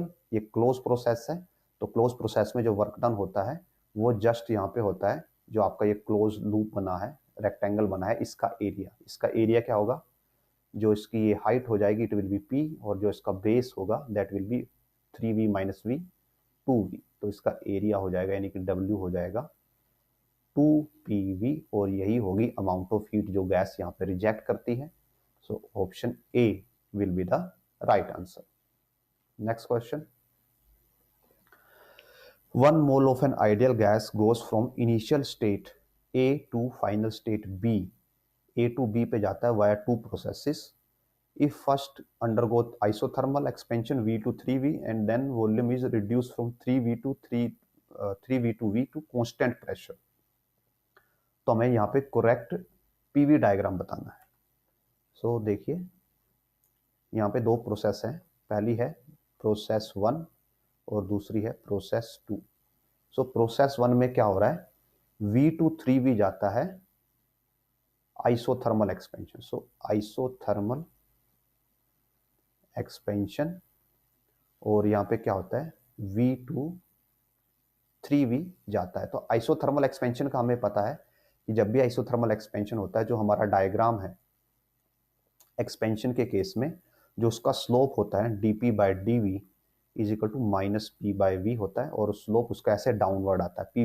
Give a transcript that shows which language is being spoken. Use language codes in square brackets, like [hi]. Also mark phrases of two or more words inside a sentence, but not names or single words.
[hi] ये [en] close process [hi] है, तो [en] close process [hi] में जो [en] work done [hi] होता है वो जस्ट यहाँ पे होता है, जो आपका ये [en] close loop [hi] बना है, रेक्टेंगल बना है, इसका एरिया क्या होगा, जो इसकी ये हाइट हो जाएगी [en] it will be P, [hi] और जो इसका बेस होगा [en] that will be 3v minus v 2v. [hi] तो इसका एरिया हो जाएगा यानी कि W हो जाएगा 2pv, और यही होगी [en] amount of heat [hi] जो गैस यहाँ पे रिजेक्ट करती है। [en] so option A will be the right answer. next question. 1 mole of an ideal gas goes from initial state A to final state B। A to B [hi] पे जाता है [en] via two processes। If first undergo isothermal expansion V to 3V and then volume is reduced from 3V to 3V to V to constant pressure। [hi] तो हमें यहाँ पे [en] correct PV diagram [hi] बताना है। सो देखिए यहाँ पे दो प्रोसेस हैं, पहली है प्रोसेस 1 और दूसरी है प्रोसेस 2। [en] so process 1 [hi] में क्या हो रहा है, [en] V to 3V [hi] जाता है [en] isothermal expansion. so isothermal expansion, [hi] और यहाँ पे क्या होता है [en] V to 3V [hi] जाता है। तो [en] isothermal expansion [hi] का हमें पता है कि जब भी [en] isothermal expansion [hi] होता है, जो हमारा डायग्राम है एक्सपेंशन के केस में, जो उसका स्लोप होता है [en] dp by dv is equal to minus P by V [hi] होता है, और स्लोप उसका ऐसे डाउनवर्ड आता है।